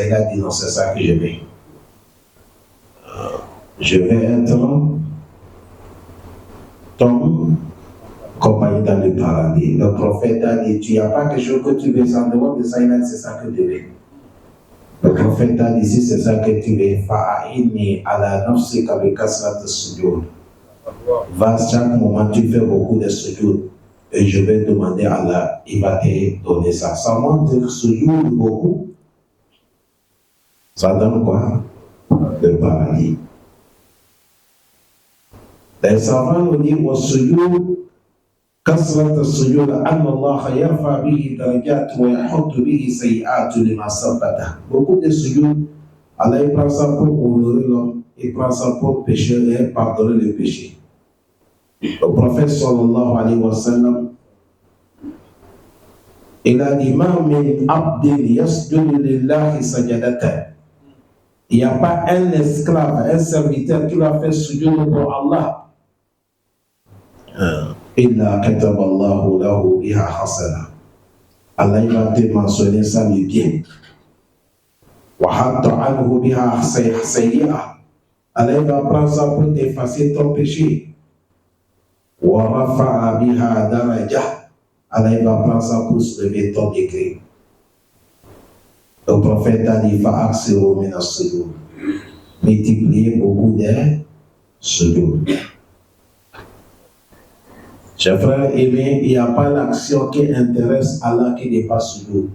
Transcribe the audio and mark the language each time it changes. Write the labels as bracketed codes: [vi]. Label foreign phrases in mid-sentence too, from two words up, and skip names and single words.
[fr] Il a dit, non, c'est ça que je veux. Je vais être ton compagnie dans le paradis. Le prophète a dit, tu n'as pas quelque chose que tu veux en dehors de ça. Il a dit, c'est ça que je veux. Le prophète a dit, si c'est ça que tu veux, [ar] فأعني على نفسك بكثرة السجود. [fr] Va chaque moment, tu fais beaucoup de sujud. Et je vais demander à Allah, il va te donner ça. Ça montre que sujud beaucoup. Ça donne quoi? Le paradis. Les savants nous disent, au sujud, [ar] كثرة السجود أن الله يرفع به درجات ويحط به سيئات لما ثبته. [fr] Beaucoup de sujud, Allah il prend ça pour honorer l'homme, il prend ça pour pécher et pardonner les péchés. Le prophète [ar] صلى الله عليه وسلم, [fr] il a dit, [ar] ما من عبد يسجد لله سجدة. [fr] Il n'y a pas un esclave, un serviteur qui va faire sujud pour Allah. [ar] إلا كتب الله له بها حسنة. [fr] Allah il va te mentionner ça le bien. [ar] وحط عنه بها سيئة. [fr] Allah il va prendre ça pour t'effacer ton péché. [ar] ورفع بها درجة. [fr] Allah il va prendre ça pour soulever ton degré. Le prophète a dit [ar] فأكثروا من السجود. [fr] Multipliez beaucoup de sujud. Chers frères aimés, il n'y a pas l'action qui intéresse Allah qui n'est pas sujud.